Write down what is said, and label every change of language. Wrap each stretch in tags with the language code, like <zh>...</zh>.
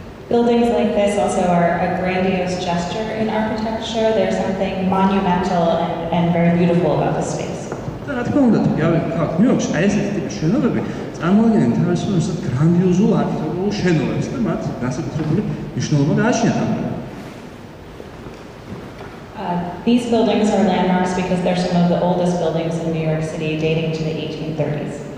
<en>Buildings like this also are a grandiose gesture in architecture. There's something monumental and very beautiful about the space.</en> <ka>და რა თქმა უნდა, თუ გავიხსენებთ აქ ნიუ-იორკში, აი ესეთი ტიპის შენობები წარმოადგენენ თავისუფლად გრანდიოზულ არქიტექტურულ შენობებს და მათ განსაკუთრებული მნიშვნელობა გააჩნიათ.</ka> <en>These buildings are landmarks because they're some of the oldest buildings in New York City, dating to the 1830s.</en>